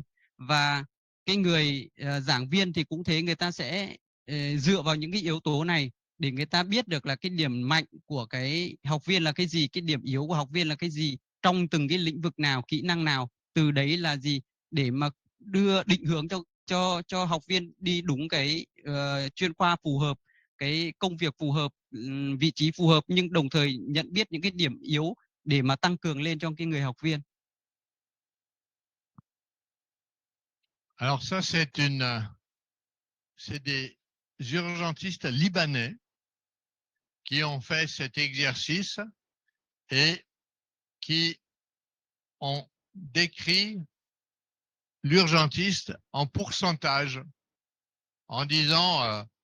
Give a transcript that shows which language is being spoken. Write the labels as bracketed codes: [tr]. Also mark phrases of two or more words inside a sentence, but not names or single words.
[vi] Và cái người giảng viên thì cũng thế, người ta sẽ dựa vào những cái yếu tố này để người ta biết được là cái điểm mạnh của cái học viên là cái gì, cái điểm yếu của học viên là cái gì trong từng cái lĩnh vực nào, kỹ năng nào, từ đấy là gì, để mà định hướng cho học viên đi đúng cái chuyên khoa phù hợp, cái công việc phù hợp, vị trí phù hợp, nhưng đồng thời nhận biết những cái điểm yếu để mà tăng cường lên cho cái người học viên. [fr] Alors ça, c'est des urgentistes libanais qui ont fait cet exercice et qui ont décrit l'urgentiste en pourcentage, en disant